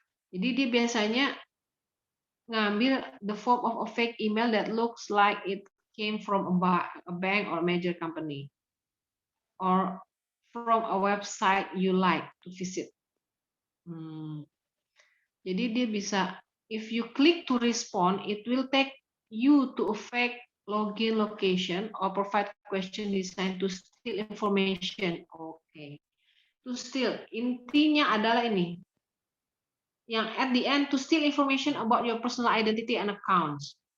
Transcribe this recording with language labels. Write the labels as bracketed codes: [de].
[id] Jadi dia biasanya ngambil [en] the form of a fake email that looks like it came from a bank or a major company, or from a website you like to visit. [id] Jadi dia bisa, [en] if you click to respond, it will take you to a fake login location or provide question designed to steal information. Oke. To steal, [id] intinya adalah ini. [en] Yang at the end, to steal information about your personal identity and accounts.